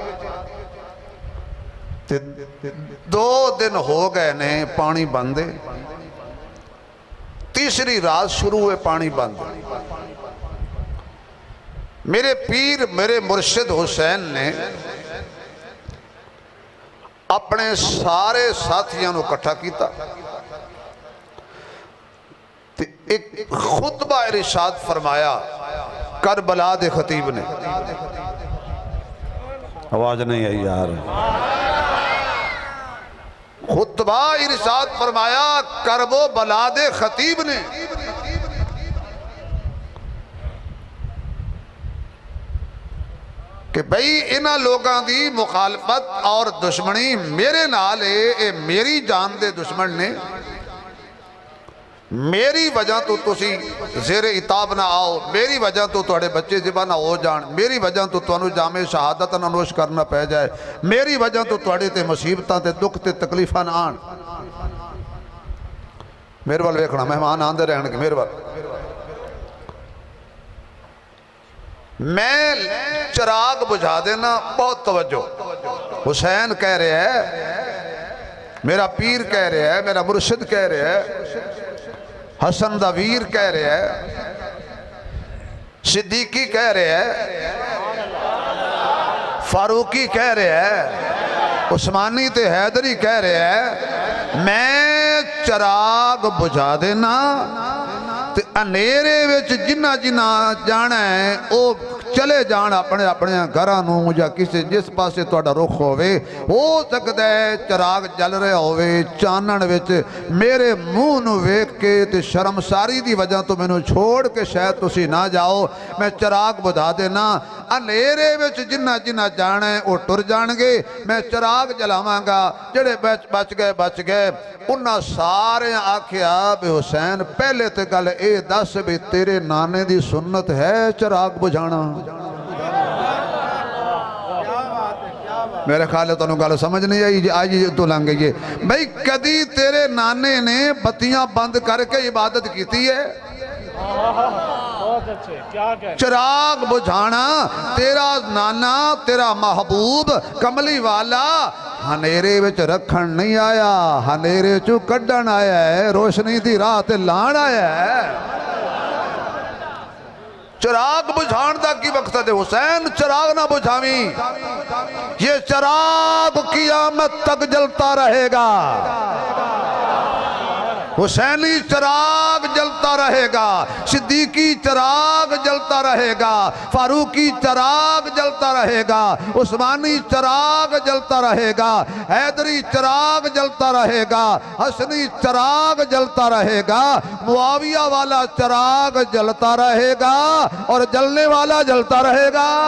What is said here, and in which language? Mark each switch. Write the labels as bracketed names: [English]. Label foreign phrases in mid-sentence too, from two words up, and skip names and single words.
[Punjabi] 2 دن ہو گئے نے پانی بندے. تیسری رات شروع ہوئے پانی بندے. میرے پیر میرے مرشد حسین نے اپنے سارے ساتھیاں نو کٹھا کیتا. ایک خطبہ ارشاد فرمایا کربلا دے خطیب نے. آواز نہیں آئی یار. خطبہ ارشاد فرمایا کرب و بلا دے خطیب نے. کہ بھئی انہاں لوگاں دی مخالفت اور دشمنی میرے نال اے میری جان دے دشمن نے. میری وجہ تو تسی زیر عتاب نہ آؤ. میری وجہ تو تھوڑے بچے ذبح نہ ہو جان. میری وجہ تو تھانوں جامع شہادت نہ نوش کرنا پہ جائے. میری وجہ تو تھوڑے تے مصیبتاں تے دکھ تے تکلیفاں نہ آن. میرے وال ویکھنا مہمان آندے رہن گے میرے وال. میں چراغ بجھا دینا بہت توجہ. حسین کہہ رہے ہے میرا پیر کہہ رہے ہے میرا مرشد کہہ رہے ہے حسن دا ویر کہہ رہے ہے صدیقی کہہ رہے ہے فاروقی کہہ رہے ہے عثمانی تے حیدری کہہ رہے ہے میں چراغ بجھا دینا تے انیرے وچ جنہ جنہ جانا ہے او چلے جان اپنے اپنے گھرانوں یا کسی جس پاسے توڑا رخ ہوئے. ہو سکتا ہے چراغ جل رہے ہوئے چانن وچ میرے منہ نو ویکھ کے تے شرمساری دی وجہ تو میں نو چھوڑ کے شاید تسی نہ جاؤ. میں چراغ بجھا دینا انیرے وچ جنہ جنہ جانا ہے او ٹر جان گے. میں چراغ جلاواں گا جڑے بچ گئے. انہاں سارے آکھیا بے حسین پہلے تے گل اے دس بھی تیرے نانے دی سنت ہے چراغ بجھانا. میرے خیال ہے تو انہوں گالو سمجھ نہیں آئی آج تو لنگ گئی ہے. بھئی کدی تیرے نانے نے بتیاں بند کر کے عبادت کیتی ہے؟ چراغ بجھانا تیرا نانا تیرا محبوب کملی والا ہنیرے وچ رکھن نہیں آیا ہنیرے چو کڈن آیا ہے روشنی دی رات لان آیا ہے. چراغ بجھان دا کی وقت ہے حسین چراغ نہ بجھاویں [Urdu] یہ چراغ قیامت تک جلتا رہے گا. حسینی چراغ جلتا رہے گا صدیقی چراغ جلتا رہے گا فاروقی چراغ جلتا رہے گا عثمانی چراغ جلتا رہے گا حیدری چراغ جلتا رہے گا حسنی چراغ جلتا رہے گا معاویہ والا چراغ جلتا رہے گا اور جلنے والا جلتا رہے گا.